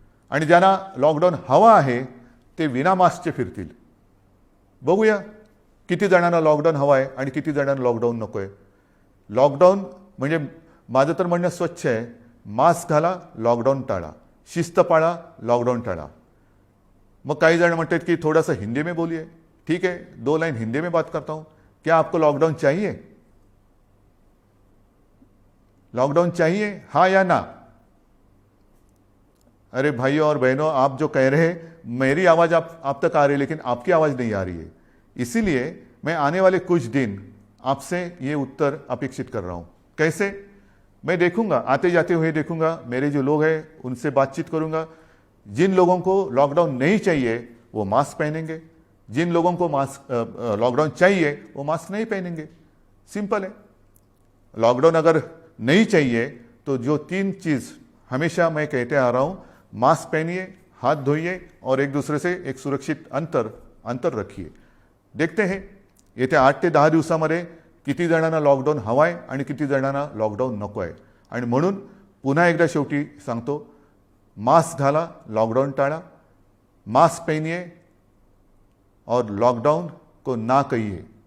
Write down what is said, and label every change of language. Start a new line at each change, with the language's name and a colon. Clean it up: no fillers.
Marathi: आणि ज्यांना लॉकडाऊन हवा आहे ते विना मास्कचे फिरतील. बघूया किती जणांना लॉकडाऊन हवा आहे आणि किती जणांना लॉकडाऊन नको आहे. लॉकडाऊन म्हणजे माझं तर म्हणणं स्वच्छ आहे, मास्क घाला, लॉकडाऊन टाळा, शिस्त पाळा, लॉकडाऊन टाळा. मग काही जण म्हणतात की
Hindi: थोड़ा सा हिंदी में बोलिए. ठीक है, 2 लाइन हिंदी में बात करता हूं. क्या आपको लॉकडाउन चाहिए? लॉकडाउन चाहिए, हाँ या ना? अरे भाइयों और बहनों, आप जो कह रहे हैं, मेरी आवाज आप तक आ रही है, लेकिन आपकी आवाज नहीं आ रही है. इसीलिए मैं आने वाले कुछ दिन आपसे ये उत्तर अपेक्षित कर रहा हूं. कैसे? मैं देखूंगा, आते जाते हुए देखूंगा, मेरे जो लोग हैं उनसे बातचीत करूंगा. जिन लोगों को लॉकडाउन नहीं चाहिए वो मास्क पहनेंगे, जिन लोगों को लॉकडाउन चाहिए वो मास्क नहीं पहनेंगे. सिंपल है. लॉकडाउन अगर नहीं चाहिए तो जो 3 चीज हमेशा मैं कहते आ रहा हूं, मास्क पहनिए, हाथ धोइए और एक दूसरे से एक सुरक्षित अंतर रखिए. देखते हैं
Marathi: येत्या 8 ते 10 दिवसामध्ये किती जणांना लॉकडाऊन हवा आहे आणि किती जणांना लॉकडाऊन नको आहे. आणि म्हणून पुन्हा एकदा शेवटी सांगतो, मास्क घाला, लॉकडाऊन टाळा,
Hindi: मास्क पहनिए और लॉकडाऊन को ना कहिए.